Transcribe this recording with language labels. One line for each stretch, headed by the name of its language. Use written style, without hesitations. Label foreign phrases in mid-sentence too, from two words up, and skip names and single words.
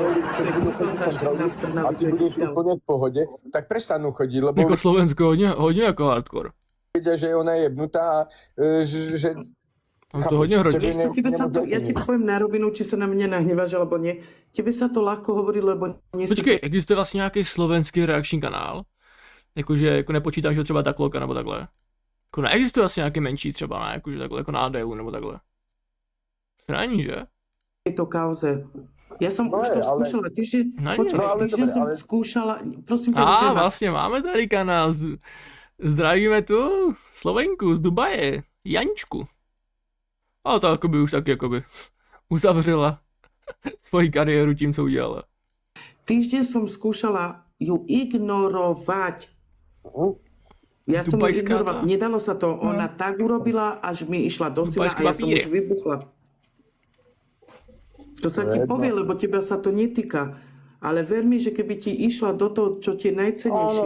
Slovak: To je krypel, na stranu, A to ty je budeš krypel. úplne v pohode, tak prestanú chodiť, lebo
Czech: Jako Slovensko, hodně jako hardcore.
Slovak: vedia, že ona je jebnutá a že
Czech: Tam to hodně hrotí.
Slovak: Vieš čo, tebe sa to, ja ti poviem na rovinu, či sa na mňa nahneváš, alebo nie. Tebe sa to ľahko hovorí, lebo nie si...
Czech: Počkej, existuje vlastně nějaký slovenský reakční kanál? Jakože jako nepočítáš ho třeba Dakloka nebo takhle? Jako neexistuje asi nějaký menší třeba, ne? Jakože takhle, jako na ADL nebo takhle. To není, že?
Slovak: tejto kauze. Ja som No už je, to ale- skúšala, týždeň, No nie. počkaj, No ale týždeň dobre, som ale- skúšala, prosím ťa, A Vena,
Czech: vlastně máme tady kanál. Zdravíme tu Slovenku z Dubaje, Janičku. A to akoby už taky jakoby uzavřela svoji kariéru tím, co udělala.
Slovak: týždeň som skúšala ju ignorovať. Ja som ju Dubajská ignorovala. tá. Nedalo sa to. Ona tak urobila, až mi išla do syna a Dubajské ja som papíre. už vybuchla. To sa ti povie, lebo teba sa to netýka. Ale ver mi, že keby ti išla do toho, čo ti je najcennejšie,